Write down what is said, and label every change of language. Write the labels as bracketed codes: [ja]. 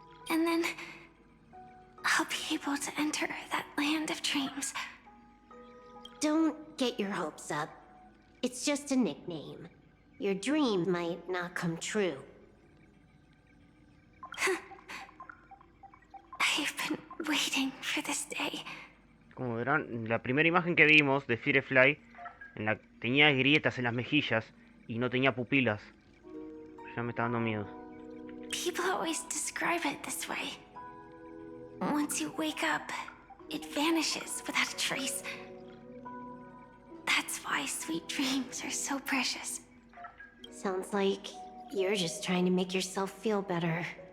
[en] And then I'll be able to enter that land of dreams. Don't get your hopes up. It's just a nickname. Your dream might not come true. I've been waiting for this day. [es] Como verán, la primera imagen que vimos de Firefly tenía grietas en las mejillas y no tenía pupilas. Ya me está dando miedo. [en] People always describe it this way. Once you wake up, it vanishes without a trace. That's why sweet dreams are so precious. Sounds like you're just trying to make yourself feel better.